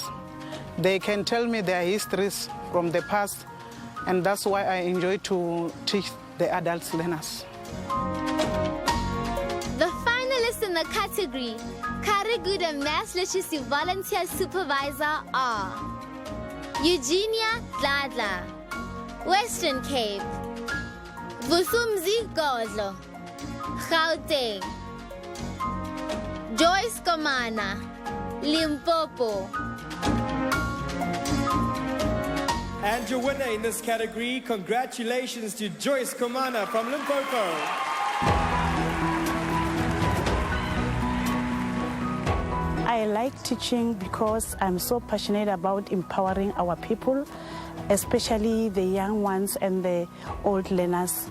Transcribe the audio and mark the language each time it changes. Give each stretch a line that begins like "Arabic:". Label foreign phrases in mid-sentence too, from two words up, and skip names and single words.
English: They can tell me their histories from the past. And that's why I enjoy to teach the adult learners. The finalists in the category Karigude Mass Literacy Volunteer Supervisor are Eugenia Dladla, Western Cape, Vusumzi Godlo, Gauteng, Joyce Komana, Limpopo. And your winner in this category, congratulations to Joyce Komana from Limpopo. I like teaching because I'm so passionate about empowering our people, especially the young ones and the old learners.